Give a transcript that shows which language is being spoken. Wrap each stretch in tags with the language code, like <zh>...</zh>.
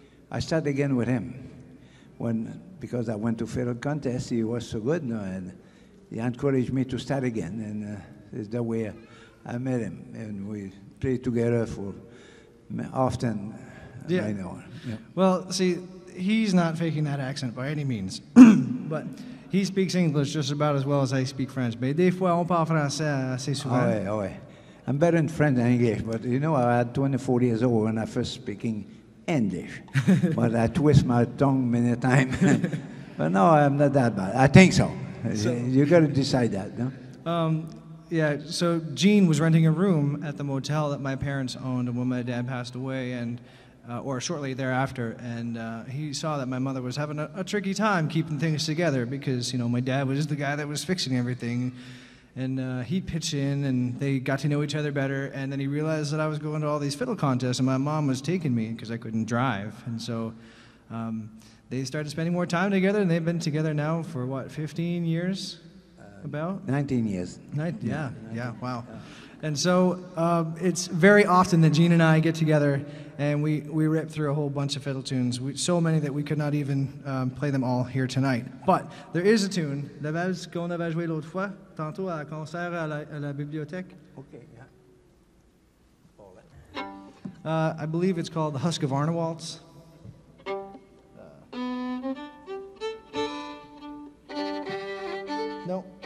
<en>I started again with him. Because I went to fiddle contest, he was so good, and he encouraged me to start again, and it's the way I met him, and we played together for often. Yeah. Right now. Yeah. Well, see, he's not faking that accent by any means, but he speaks English just about as well as I speak French.</en> <fr>Mais des fois, on parle français assez souvent. Oh, ouais.</fr> <en>I'm better in French than English, but you know, I had 24 years old when I first speaking English, but I twist my tongue many times. But no, I'm not that bad. I think so. You got to decide that, no? Yeah, so Gene was renting a room at the motel that my parents owned when my dad passed away, and or shortly thereafter, and he saw that my mother was having a tricky time keeping things together because, you know, my dad was the guy that was fixing everything, and he pitched in, and they got to know each other better, and then he realized that I was going to all these fiddle contests, and my mom was taking me because I couldn't drive, and so they started spending more time together, and they've been together now for, 15 years? About 19 years. Yeah, wow. And so it's very often that Gene and I get together and we rip through a whole bunch of fiddle tunes, so many that we could not even play them all here tonight. But there is a tune,</en> <fr>la valse qu'on avait jouée l'autre fois, tantôt à un concert à la bibliothèque.</fr> <en>Okay, I believe it's called the Husqvarna Waltz. No.</en>